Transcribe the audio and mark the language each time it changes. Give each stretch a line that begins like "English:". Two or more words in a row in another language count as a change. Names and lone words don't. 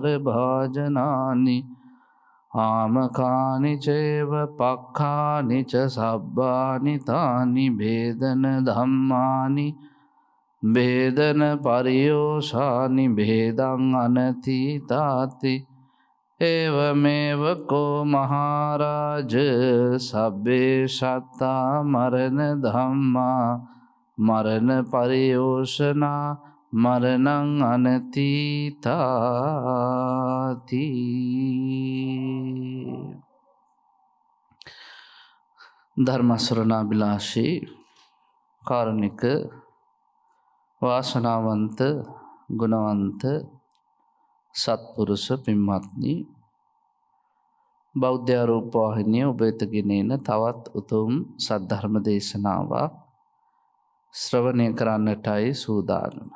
Pali: භාජනානි ආමකානි චේව පක්ඛානි ච සබ්බානි තානි භේදන ධම්මානි භේදන පරියෝෂානි භේදං අනතීතාති එවමෙව කෝ මහරජ සබ්බේ සත්තා මරණ ධම්මා මරණ පරියෝෂනා මරණං අනතීතාති.
Sinhala: ධර්ම ශ්‍රවණාබිලාෂී කාරුණික වාසනාවන්ත ගුණවන්ත සත්පුරුෂ පින්වත්නි, බෞද්ධ රූපවාහිනිය ඔබ වෙත ගෙනෙන තවත් උතුම් සද්ධර්ම දේශනාවක් ශ්‍රවණය කරන්නටයි සූදානම.